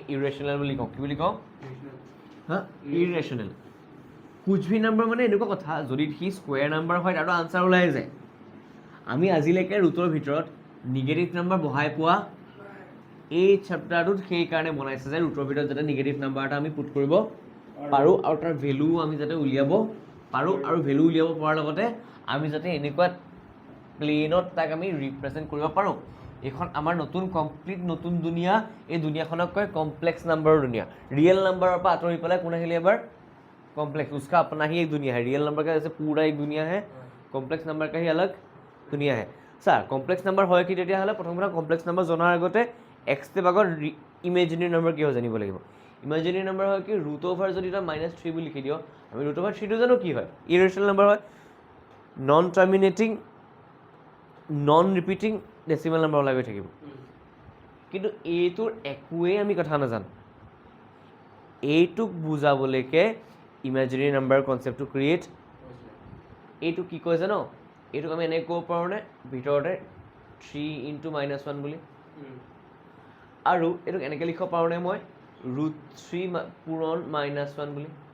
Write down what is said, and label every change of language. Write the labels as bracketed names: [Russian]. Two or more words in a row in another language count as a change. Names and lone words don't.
[Assamese] ইৰেচনেল বুলি কওঁ কি বুলি কওঁ হা ইৰেচনেল কুছভি নাম্বাৰ মানে এনেকুৱা কথা যদি সি [English] square number [Assamese] হয় তাতো আনচাৰ ওলাই যায় আমি আজিলৈকে ৰুটৰ ভিতৰত [English] negative number [Assamese] বহাই পোৱা এই চেপ্টাৰটোত সেইকাৰণে বনাইছে যে ৰুটৰ ভিতৰত যাতে [English] negative number [Assamese] এটা আমি পুট কৰিব পাৰোঁ আৰু তাৰ ভেলু আমি যাতে উলিয়াব পাৰোঁ আৰু ভেলু উলিয়াব পৰাৰ লগতে আমি যাতে এনেকুৱা প্লেনত তাক আমি ৰিপ্ৰেজেণ্ট কৰিব পাৰোঁ এইখন আমাৰ কমপ্লিট নতুন দুনিয়া এই দুনিয়াখনক কয় [English] complex numberৰ [Assamese] দুনিয়া [English] real numberৰ [Assamese] পৰা আঁতৰি পেলাই কোন আহিলে এবাৰ कॉम्प्लेक्स [Hindi] उसका अपना ही एक दुनिया है [English] real number [Hindi] का जैसे पूरा एक दुनिया है [English] complex number [Hindi] का ही अलग दुनिया है सर [English] complex number [Assamese] হয় কি তেতিয়া হলে প্ৰথম কথা [English] complex number [Assamese] জনাৰ আগতে x তে ভাগৰ [English] imaginary number [Assamese] কি হয় জানিব লাগিব [English] imaginary number [Assamese] হয় কি ৰুট ওভাৰ যদি এটা -3 বুলি লিখি দিও আমি [English] root over [Assamese] 3 টো জানো কি হয় [English] irrational number [Assamese] হয় [English] non terminating non repeating decimal number [Assamese] ওলাই গৈ থাকিব কিন্তু এইটোৰ একোৱেই আমি কথা নাজানো এইটোক বুজাবলৈকে [English] imaginary number [Assamese] কনচেপ্টটো ক্ৰিয়েট এইটো কি কয় জানো এইটোক আমি এনেকৈ ক'ব পাৰোঁনে ভিতৰতে 3 × -1 বুলি আৰু এইটোক এনেকৈ লিখিব পাৰোঁনে মই √3 পূৰণ -1 বুলি